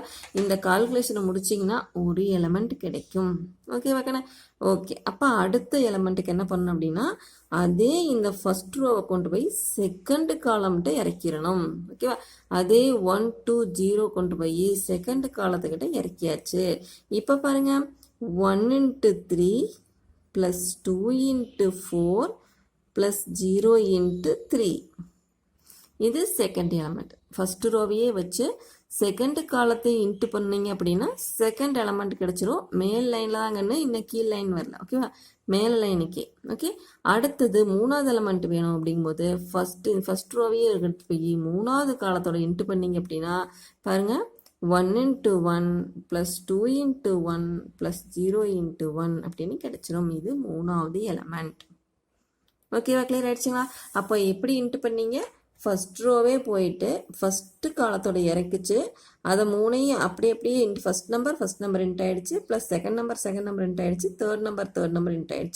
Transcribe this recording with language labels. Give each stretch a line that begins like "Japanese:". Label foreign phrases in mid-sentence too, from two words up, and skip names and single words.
Tamil: இந்த கால்குலேஷனை முடிச்சிங்கன்னா ஒரு எலமெண்ட் கிடைக்கும். ஓகேவா கண்ணா? ஓகே, அப்போ அடுத்த எலமெண்ட்டுக்கு என்ன பண்ணணும் அப்படின்னா, அதே இந்த ஃபர்ஸ்ட் ரோவை கொண்டு போய் செகண்ட் காலம்கிட்ட இறக்கிடணும். ஓகேவா? அதே 1 2 0 கொண்டு போய் செகண்ட் காலத்துக்கிட்ட இறக்கியாச்சு. இப்போ பாருங்க,
English: 1 into 3 plus 2 into 4 plus 0 into 3.
Tamil: இது
English: second element.
Tamil: ஃபர்ஸ்ட் ரோவையே வச்சு செகண்ட் காலத்தை இன்ட்டு பண்ணீங்க அப்படின்னா
English: second element
Tamil: கிடைச்சிரும். மேல் லைனில் தாங்கன்னு இன்னும் கீழ் லைன் வரல. ஓகேவா? மேல் லைனுக்கே. ஓகே, அடுத்தது மூணாவது எலமெண்ட் வேணும் அப்படிங்கும்போது ஃபர்ஸ்ட் ரோவையே எடுத்து போய் மூணாவது காலத்தோட இன்ட்டு பண்ணீங்க அப்படின்னா பாருங்க,
English: 1 into 1 plus 2 into 1 plus 0 into 1
Tamil: அப்படின்னு கிடைச்சிரும். இது மூணாவது எலமெண்ட். ஓகேவா? கிளியர் ஆயிடுச்சுங்களா? அப்போ எப்படி இன்ட்டு பண்ணீங்க? ஃபஸ்ட் ரோவே போயிட்டு ஃபஸ்ட்டு காலத்தோட இறக்குச்சு, அதை மூணையும் அப்படியே
English: first number
Tamil: இன்ட் ஆயிடுச்சு, ப்ளஸ்
English: second number
Tamil: இன்ட் ஆயிடுச்சு,
English: third number
Tamil: இன்ட் ஆயிடுச்சு.